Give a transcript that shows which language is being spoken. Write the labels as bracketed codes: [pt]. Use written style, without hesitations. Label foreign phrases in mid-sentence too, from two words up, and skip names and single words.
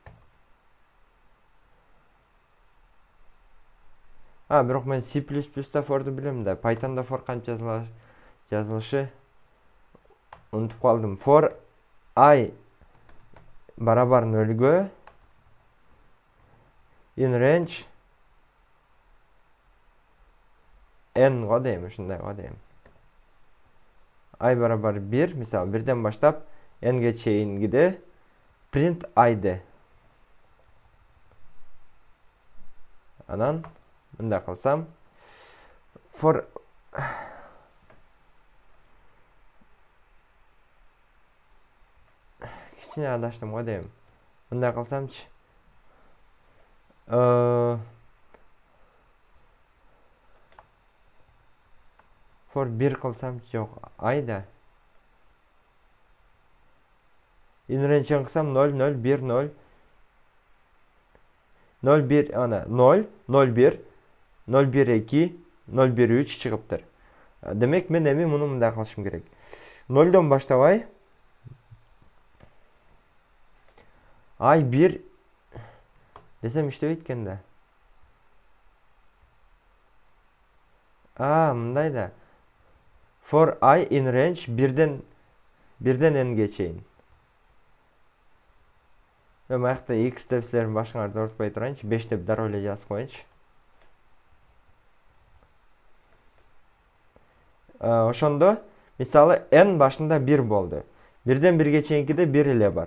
[ky] Бирок мен C++да for'ду билем да, Python'да for канча жазылышы унутуп калдым. [en] For I [ky] барабар 0-гө. [en] In range [ky] n го дейм, ушундай го дейм. I барабар 1, мисалы 1ден баштап n-ге чейингиде [en] print I- [ky] ди. Анан мындай кылсам for кичине адаштым го дейм. Мындай кылсамчы. For 1 кылсам жок. Айда. [en] In range [ky] кылсам 0 0 1 0 0 1 ана 0 0 1 0 1 2 0 1 3 чыгыптыр. Демек мен эми муну мындай кылышым керек. 0дон баштабай ай 1 десем иштебейт экен да. Мындай да. [en] For I in range [ky] birden n'ге чейин. Мен аякта x деп силердин башыңарды ортпой турайынчы, 5 деп дароо эле жазып коеюнчу. Ошондо мисалы n башында 1 болду. Birden 1ге чейинкиде 1 эле бар.